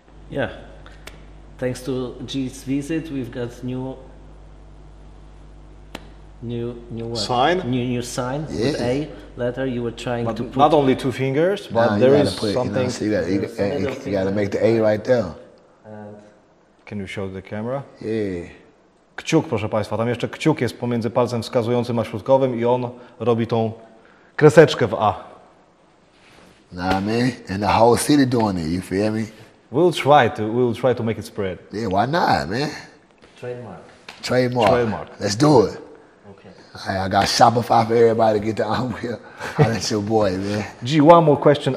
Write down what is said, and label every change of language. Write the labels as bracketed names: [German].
[English] Yeah, thanks to G's visit, we've got new what? Sign? New sign with A letter. You were trying to put. Not only two fingers, but Nah, there you is gotta put, something. You know, you gotta make the A right there. Can you show the camera? Yeah. [Polish] Kciuk, proszę Państwa, tam jeszcze kciuk jest pomiędzy palcem wskazującym a środkowym i on robi tą kreseczkę w A. [English] Nah, man, and the whole city doing it. You feel me? We'll try to make it spread. Yeah, why not, man? Trademark. Trademark. Let's do it. Okay. I got Shopify for everybody to get the Anwil. That's your boy, man. G, one more question.